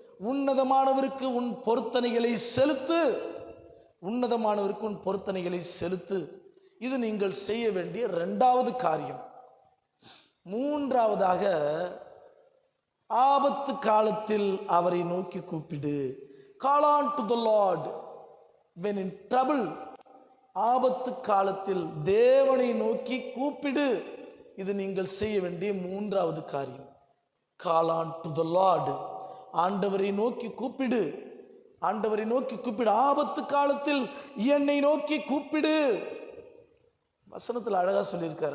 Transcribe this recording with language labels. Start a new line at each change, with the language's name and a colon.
Tamil: உன்னதமானவருக்கு உன் பொருத்தனைகளை செலுத்து. உன்னதமானவருக்கு உன் பொருத்தனைகளை செலுத்து. இது நீங்கள் செய்ய வேண்டிய 2வது காரியம். மூன்றாவதாக, ஆபத்து காலத்தில் அவரை நோக்கி கூப்பிடு.
English: Call on to the Lord when in trouble.
Tamil: ஆபத்து காலத்தில் தேவனை நோக்கி கூப்பிடு. இது நீங்கள் செய்ய வேண்டிய மூன்றாவது காரியம்.
English: Call on to the Lord.
Tamil: ஆண்டவரை நோக்கி கூப்பிடு. ஆண்டவரை நோக்கி கூப்பிடு. ஆபத்து காலத்தில் என்னை நோக்கி கூப்பிடு. வசனத்தில் அழகா சொல்லியிருக்காரு.